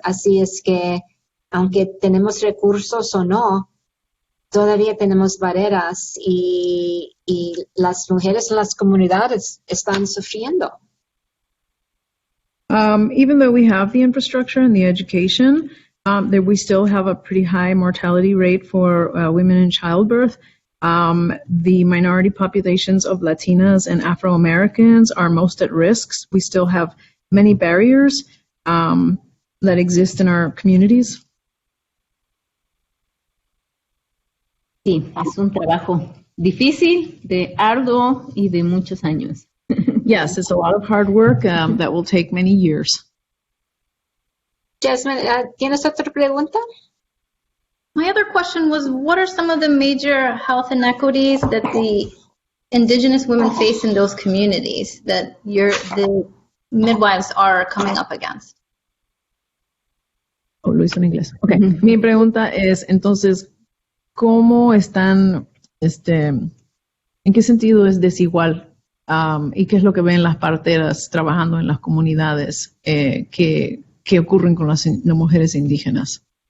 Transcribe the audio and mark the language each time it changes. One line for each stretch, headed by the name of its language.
Spanish: Así es que aunque tenemos recursos o no, todavía tenemos barreras y las mujeres en las comunidades están sufriendo.
English: Even though we have the infrastructure and the education, we still have a pretty high mortality rate for women in childbirth. The minority populations of Latinas and Afro-Americans are most at risk. We still have many barriers that exist in our communities.
Spanish: Sí, es un trabajo difícil, arduo y de muchos años.
English: Yes, it's a lot of hard work that will take many years.
Spanish: Jasmine, ¿tienes otra pregunta?
English: My other question was, what are some of the major health inequities that the Indigenous women face in those communities that the midwives are coming up against?
Spanish: Oh, lo hizo en inglés. Okay. Mi pregunta es, entonces, ¿cómo están, en qué sentido es desigual? ¿Y qué es lo que ven las parteras trabajando en las comunidades que ocurren con las mujeres indígenas?